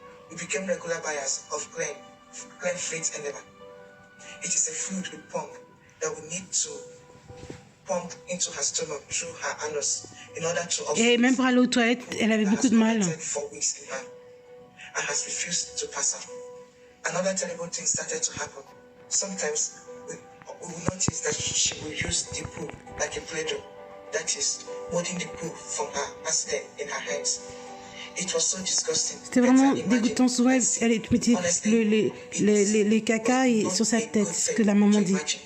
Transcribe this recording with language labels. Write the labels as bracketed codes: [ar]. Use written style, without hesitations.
[en] We became regular buyers of Glen Fleet Enema. It is a fluid we pump that we need to pump into her stomach through her anus in order to. [fr] Et même pour aller aux toilettes, elle avait beaucoup de mal. [en] For weeks in her and has refused to pass out. Another terrible thing started to happen. Sometimes we will notice that she will use the poo like a play-doh. That is, holding the poo from her accident in her hands. [fr] C'était vraiment dégoûtant. Souvent, elle mettait les caca sur sa tête, c'est ce que la maman dit.